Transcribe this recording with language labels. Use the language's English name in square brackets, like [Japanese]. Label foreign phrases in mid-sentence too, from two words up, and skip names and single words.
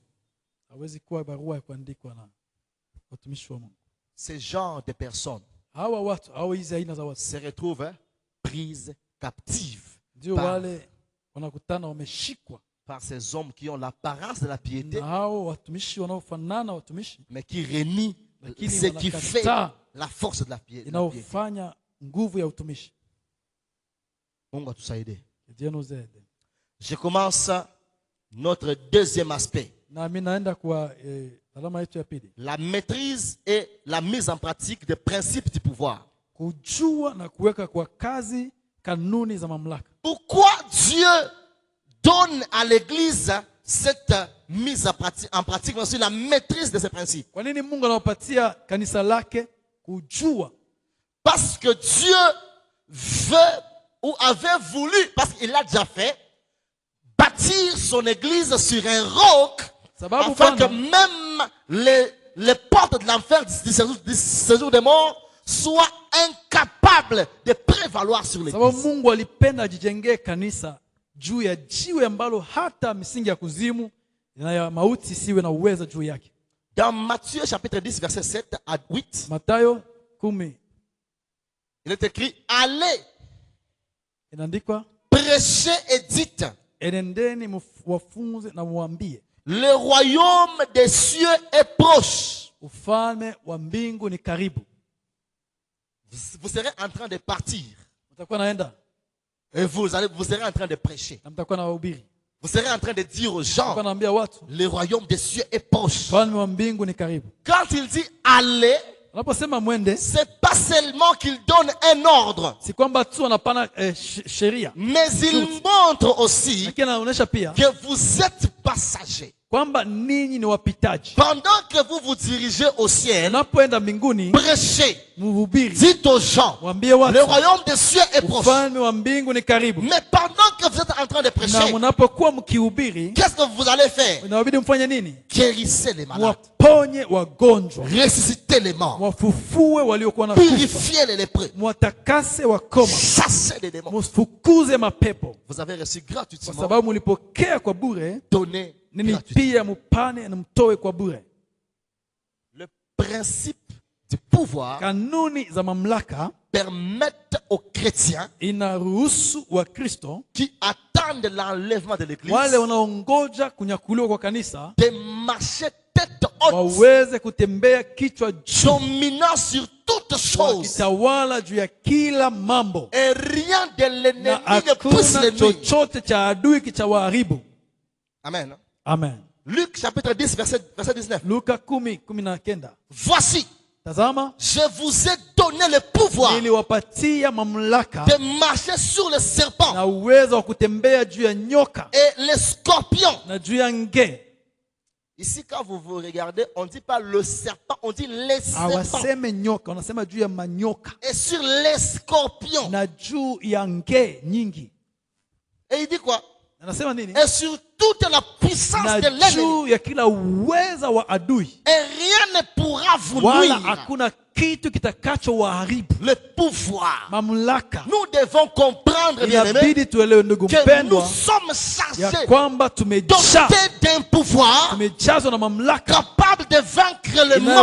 [Swahili] Hawezi kuwa barua ya kuandikwa na watumishi wa Mungu. [French] Ce genre de personnes [Swahili] Hawa watu, hawa hizi aina za watu [French] se retrouvent prises captives [Swahili] ndio wale wanakutana wameshikwa [French] par ces hommes qui ont l'apparence de la piété, [Swahili] na hao watumishi wanaofanana watumishi [French] mais qui renient [Swahili] Lakini [French] ce qui fait [Swahili] wanakataa [French] la force de la piété. [Swahili] inaofanya nguvu ya utumishi. Mungu atusaidie. [French] Que Dieu nous aide. Je commence notre deuxième aspect. [Swahili] Na mimi naenda kwa alama yetu ya pili. [French] La maîtrise et la mise en pratique des principes du pouvoir. [Swahili] Kujua na kuweka kwa kazi kanuni za mamlaka. [French] Pourquoi Dieu donne à l'Église cette mise en pratique, mais aussi la maîtrise de ces principes? [Swahili] Kwa nini Mungu anawapatia kanisa lake kujua? [French] Parce que Dieu veut ou avait voulu, parce qu'il l'a déjà fait, bâtir son Église sur un roc, [Swahili] Sababu [French] afin que [Swahili] Bwana [French] même les portes de l'enfer du séjour des morts soient incapables de prévaloir sur [Swahili] sababu [French] l'Église. [Swahili] Mungu alipenda ajijengee kanisa juu ya jiwe ambalo hata misingi ya kuzimu na ya mauti siwe na uwezo juu yake. [French] Dans Matthieu chapitre 10, verset 7 à 8, [Swahili] Mathayo 10 [French] il est écrit, allez, [Swahili] inaandikwa, [French] prêchez et dites, [Swahili] enendeni wafunze na muambie, [French] le royaume des cieux est proche. [Swahili] ufalme wa mbingu ni karibu. [French] Vous serez en train de partir. [Swahili] Mtakuwa naenda [French] Et vous serez en train de prêcher. [Swahili] na mtakuwa na wahubiri. [French] Vous serez en train de dire aux [Swahili] Mtakuwa [French] gens, [Swahili] naambia watu [French] le royaume des cieux est proche. [Swahili] ufalme wa mbingu ni karibu. [French] Quand il dit allez, [Swahili] Anaposema mwende, [French] c'est pas seulement qu'il donne un ordre, [Swahili] si kwamba tu anapana sheria, [French] mais il montre aussi [Swahili] lakini anaonyesha pia [French] que vous êtes passagers. [Swahili] kwamba ninyi ni wapitaji. [French] Pendant que vous vous dirigez au ciel, [Swahili] Unapoenda mbinguni, [French] prêchez, [Swahili] mhubiri, [French] dites aux gens, [Swahili] mwambie [French] le [Swahili] watu [French] royaume des cieux est proche. [Swahili] ufalme wa mbingu ni karibu. [French] Mais pendant que vous êtes en train de [Swahili] Na [French] prêcher, [Swahili] mnapokuwa mkihubiri, [French] qu'est-ce que vous allez faire? [Swahili] inabidi mfanye nini? [French] Guérissez les malades, [Swahili] Mwaponye wagonjwa, [French] ressuscitez les morts, [Swahili] mwafufue waliokuwa na kufa, [French] purifiez les lépreux, [Swahili] mwatakase wakoma, [French] chassez les démons. [Swahili] mfukuze mapepo. [French] Vous avez reçu [Swahili] Kwa [French] gratuitement, [Swahili] sababu mlipokea kwa bure, [French] donné [Swahili] nini [French] gratuitement. [Swahili] pia mupane na mtoe kwa bure. [French] Le principe du pouvoir [Swahili] Kanuni za mamlaka [French] permettent aux chrétiens [Swahili] inaruhusu Wakristo [French] qui attendent l'enlèvement de l'église [Swahili] wale wanaongoja kunyakuliwa kwa kanisa [French] de marcher tête haute, [Swahili] waweze kutembea kichwa juu, [French] dominant sur toutes choses, [Swahili] wakitawala juu ya kila mambo, [French] et rien de [Swahili] na [French] l'ennemi ne puisse [Swahili] hakuna [French] les nuire. [Swahili] chochote cha adui kichawaharibu. [French] Amen. [Swahili] Amen. [French] Luc chapitre 10, verset 19. [Swahili] Luka 10:19. [French] Voici, [Swahili] Tazama, [French] je vous ai donné le pouvoir [Swahili] niliwapatia mamlaka [French] de marcher sur les serpents [Swahili] na uwezo wa kutembea juu ya nyoka [French] et les scorpions. [Swahili] na juu ya nge. [French] Ici, quand vous regardez, on ne dit pas le serpent, on dit les serpents. [Swahili] Hawaseme nyoka, wanasema juu ya manyoka [French] Et sur les scorpions. [Swahili] na juu ya nge nyingi. [French] Et il dit quoi? [Swahili] Anasema nini? [French] Et sur toute la puissance [Swahili] Na [French] de l'ennemi. [Swahili] juu ya kila uweza wa adui, [French] Et rien ne pourra vous [Swahili] wala [French] nuire. [Swahili] hakuna kitu kitakacho waharibu. [French] Le pouvoir. [Swahili] Mamlaka. [French] Nous devons comprendre, bien aimé, [Swahili] Inabidi tuelewe ndugu [French] que nous [Swahili] mpendwa [French] sommes [Swahili] ya [French] chargés, [Swahili] kwamba tumejaa, [French] dotés d'un pouvoir [Swahili] tumejazwa na mamlaka [French] capable de vaincre le monde,